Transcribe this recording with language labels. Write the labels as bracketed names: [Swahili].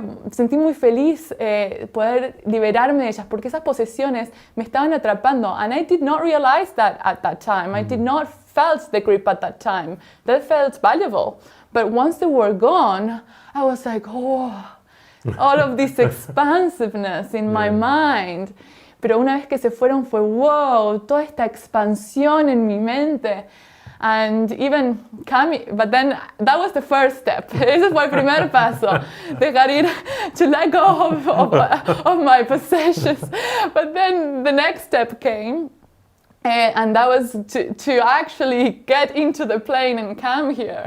[Spanish] Sentí muy feliz poder liberarme de ellas, porque esas posesiones me estaban atrapando. [English] And I did not realize that at that time. I did not felt the grip at that time. That felt valuable. But once they were gone, I was like, oh, all of this expansiveness in my mind. [Spanish] Pero una vez que se fueron fue, wow, toda esta expansión en mi mente. [English] And even coming, but then that was the first step. [Spanish] Ese fue el primer paso, dejar ir, to let go of my possessions. [English] But then the next step came, and that was to actually get into the plane and come here.